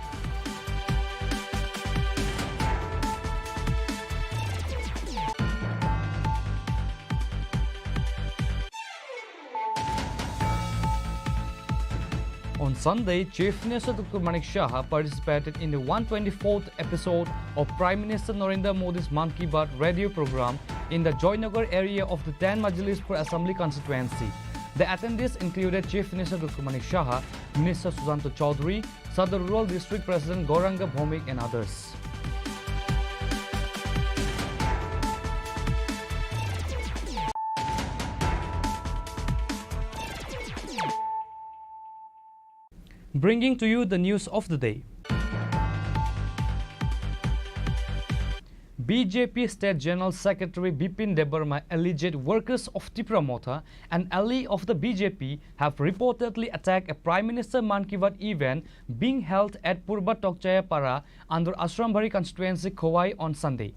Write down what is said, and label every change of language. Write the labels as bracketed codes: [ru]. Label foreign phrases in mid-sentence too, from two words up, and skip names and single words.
[en] On Sunday, Chief Minister Dr. Manik Shah participated in the 124th episode of Prime Minister Narendra Modi's Man Ki Baat radio program in the Joynagar area of the 10 Majlispur Assembly constituency. The attendees included Chief Minister Dr. Manik Shah, Minister Susanto Chaudhary, Sadar Rural District President Gauranga Bhomik and others. Bringing to you the news of the day. BJP State General Secretary Bipin Debbarma alleged workers of Tripura Motha, an ally of the BJP, have reportedly attacked a Prime Minister Man Ki Baat event being held at Purba Tokchaya Para under Ashrambari constituency Khowai on Sunday.